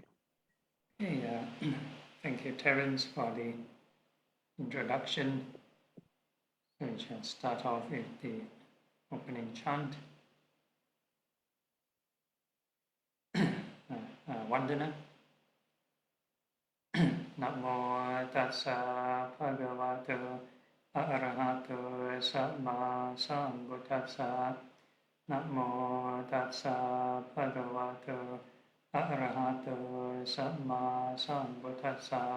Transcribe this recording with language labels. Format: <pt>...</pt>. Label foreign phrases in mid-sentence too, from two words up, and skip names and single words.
<en>Okay, thank you, Terrence, for the introduction. So we shall start off with the opening chant. Vandana.</en> <pi>Namo tassa bhagavato arahato samma sambuddhassa. Namo tassa bhagavato arahato samma sambuddhassa.</pi>